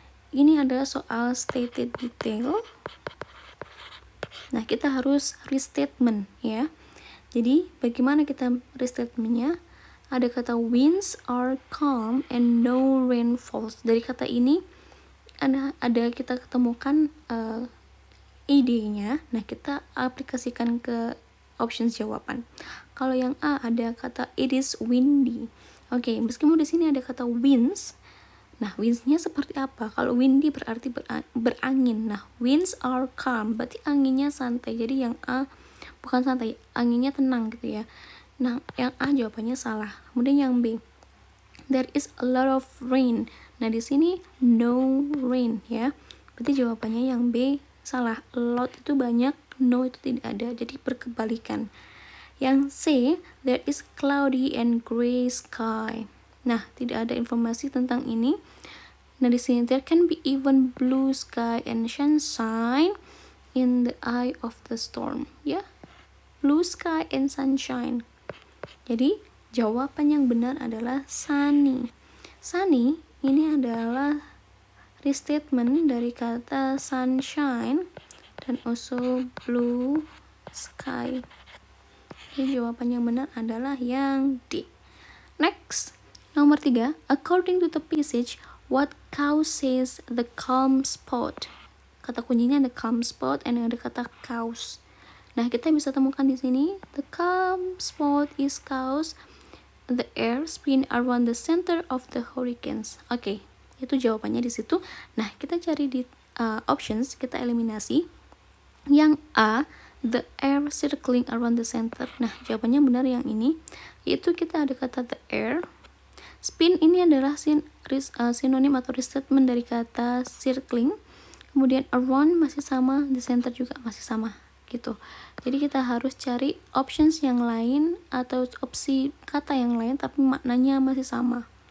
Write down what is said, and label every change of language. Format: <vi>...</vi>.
<id>ini adalah soal stated detail. Nah, kita harus restatement ya. Jadi, bagaimana kita restatementnya? Ada kata</id> <en>winds are calm and no rain falls.</en> <id>Dari kata ini ada kita ketemukan idenya. Nah, kita aplikasikan ke options jawaban. Kalau yang A ada kata</id> <en>it is windy.</en> <id>Oke, meskipun di sini ada kata winds. Nah, winds-nya seperti apa? Kalau windy berarti berangin. Nah, winds are calm, berarti anginnya santai. Jadi yang A bukan santai, anginnya tenang gitu ya. Nah, yang A jawabannya salah. Kemudian yang B,</id> <en>there is a lot of rain.</en> <id>Nah, di sini no rain ya. Berarti jawabannya yang B salah. A lot itu banyak, no itu tidak ada. Jadi berkebalikan. Yang C,</id> <en>there is cloudy and gray sky. Nah, tidak ada informasi tentang ini.</en> <id>Nah, di sini</id> <en>there can be even blue sky and sunshine in the eye of the storm. Ya, blue sky and sunshine.</en> <id>Jadi, jawaban yang benar adalah sunny. Sunny ini adalah restatement dari kata sunshine dan also blue sky. Jadi, jawaban yang benar adalah yang D.</id> <en>Next,</en> <id>nomor 3.</id> <en>According to the passage, what causes the calm spot?</en> <id>Kata kuncinya ada calm spot and ada kata cause. Nah, kita bisa temukan di sini.</id> <en>The calm spot is caused the air spin around the center of the hurricanes.</en> <id>Oke, itu jawabannya di situ. Nah, kita cari di options, kita eliminasi. Yang A,</id> <en>the air circling around the center.</en> <id>Nah, jawabannya benar yang ini. Yaitu kita ada kata the air. Spin ini adalah sinonim atau restatement dari kata circling. Kemudian around masih sama, the center juga masih sama gitu. Jadi kita harus cari options yang lain atau opsi kata yang lain tapi maknanya masih sama.</id>